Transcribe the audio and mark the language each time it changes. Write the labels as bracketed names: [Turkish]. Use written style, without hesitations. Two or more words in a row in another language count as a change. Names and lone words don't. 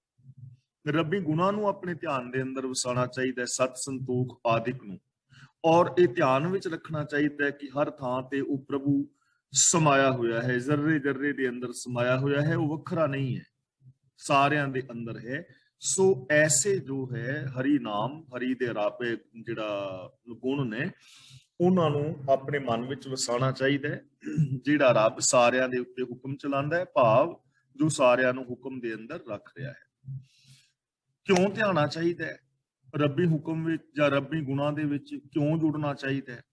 [Punjabi] ਰੱਬੀ ਗੁਣਾਂ ਨੂੰ ਆਪਣੇ ਧਿਆਨ ਦੇ ਅੰਦਰ ਵਸਾਉਣਾ ਚਾਹੀਦਾ ਹੈ, ਸਤ ਸੰਤੋਖ ਆਦਿਕ ਨੂੰ, ਔਰ ਇਹ ਧਿਆਨ ਵਿੱਚ ਰੱਖਣਾ ਚਾਹੀਦਾ ਹੈ ਕਿ ਹਰ ਥਾਂ ਤੇ ਉਹ ਪ੍ਰਭੂ ਸਮਾਇਆ ਹੋਇਆ ਹੈ, ਜ਼ਰਰੇ ਜ਼ਰਰੇ ਦੇ ਅੰਦਰ ਸਮਾਇਆ ਹੋਇਆ ਹੈ, ਉਹ ਵੱਖਰਾ ਨਹੀਂ ਹੈ, ਸਾਰਿਆਂ ਦੇ ਅੰਦਰ ਹੈ। ਸੋ ਐਸੇ ਜੋ ਹੈ ਹਰਿ ਨਾਮ ਹਰਿ ਦੇ ਰਾਪੇ ਜਿਹੜਾ ਗੁਣ ਨੇ ਉਹਨਾਂ ਨੂੰ ਆਪਣੇ ਮਨ ਵਿੱਚ ਵਸਾਉਣਾ ਚਾਹੀਦਾ ਹੈ। ਜਿਹੜਾ ਰੱਬ ਸਾਰਿਆਂ ਦੇ ਉੱਤੇ ਹੁਕਮ ਚਲਾਉਂਦਾ ਹੈ, ਭਾਵ ਜੋ ਸਾਰਿਆਂ ਨੂੰ ਹੁਕਮ ਦੇ ਅੰਦਰ ਰੱਖ ਰਿਹਾ ਹੈ। ਕਿਉਂ ਧਿਆਣਾ ਚਾਹੀਦਾ ਹੈ? ਰੱਬੀ ਹੁਕਮ ਵਿੱਚ ਜਾਂ ਰੱਬੀ ਗੁਣਾਂ ਦੇ ਵਿੱਚ ਕਿਉਂ ਜੁੜਨਾ ਚਾਹੀਦਾ ਹੈ?